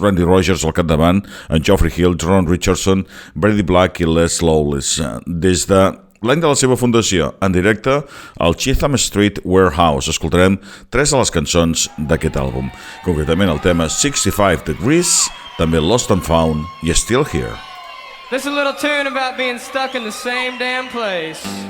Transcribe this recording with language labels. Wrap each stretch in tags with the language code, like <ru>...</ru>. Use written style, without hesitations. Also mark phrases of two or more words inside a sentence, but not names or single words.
<ca>Randy Rodgers al capdavant, en Geoffrey Hill, Ron Richardson, Brady Black i Les Lawless. Des de l'any de la seva fundació, en directe al Chatham Street Warehouse, escoltarem 3 de les cançons d'aquest àlbum, concretament el tema 65 Degrees, també Lost and Found i Still Here.</ca> <en>This is a little tune about being stuck in the same damn place.</en>